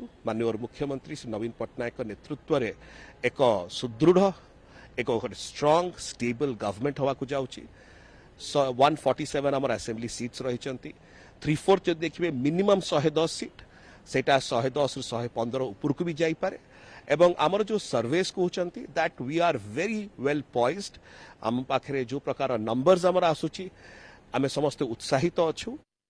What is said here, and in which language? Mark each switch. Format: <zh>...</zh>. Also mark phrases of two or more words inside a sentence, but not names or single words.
<or>ମାନ୍ୟବର ମୁଖ୍ୟମନ୍ତ୍ରୀ ଶ୍ରୀ ନବୀନ ପଟ୍ଟନାୟକ ନେତୃତ୍ୱରେ ଏକ ସୁଦୃଢ଼ ଏକ</or> <en>strong stable government</en> <or>ହେବାକୁ ଯାଉଛି। 147 ଆମର</or> <en>assembly seats</en> <or>ରହିଛନ୍ତି। 3/4 ଯଦି ଦେଖିବେ ମିନିମମ୍ 110 ସିଟ୍, ସେଇଟା 110ରୁ 115 ଉପରକୁ ବି ଯାଇପାରେ ଏବଂ ଆମର ଯେଉଁ ସର୍ଭେସ୍ କହୁଛନ୍ତି</or> <en>that we are very well poised.</en> <or>ଆମ ପାଖରେ ଯେଉଁ ପ୍ରକାର ନମ୍ବର୍ସ ଆମର ଆସୁଛି, ଆମେ ସମସ୍ତେ ଉତ୍ସାହିତ ଅଛୁ।</or>